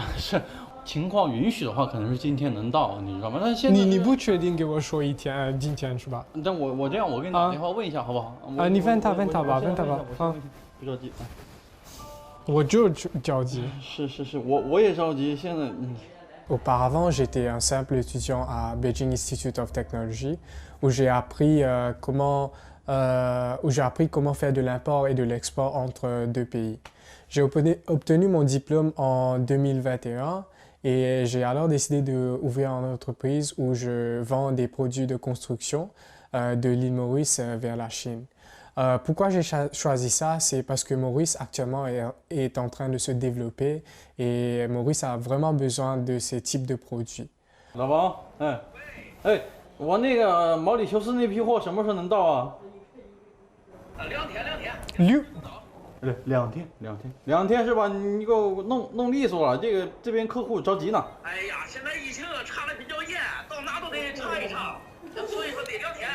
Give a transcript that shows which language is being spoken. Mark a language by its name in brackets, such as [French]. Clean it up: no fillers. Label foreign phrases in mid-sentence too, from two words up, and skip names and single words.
[Chinese] 是情况允许的话，可能是今天能到，你知道吗？但现在你不确定给我说今天是吧？但我这样，我给你打电话问一下好不好？你问他吧。不着急啊。我就着急。是，我也着急。现在 [French] Auparavant, j'étais un simple étudiant à Beijing Institute of Technology où j'ai appris comment faire de l'import et de l'export entre deux pays. J'ai obtenu mon diplôme en 2021 et j'ai alors décidé d'ouvrir une entreprise où je vends des produits de construction de l'île Maurice vers la Chine. Pourquoi j'ai choisi ça? C'est parce que Maurice actuellement est en train de se développer et Maurice a vraiment besoin de ce type de produits. [Chinese] 老王，我那个毛里求斯那批货什么时候能到啊？2天。2天是吧？你给我弄利索了，这边客户着急呢。哎呀，现在疫情查的比较严，到哪都得查一查，所以说得2天。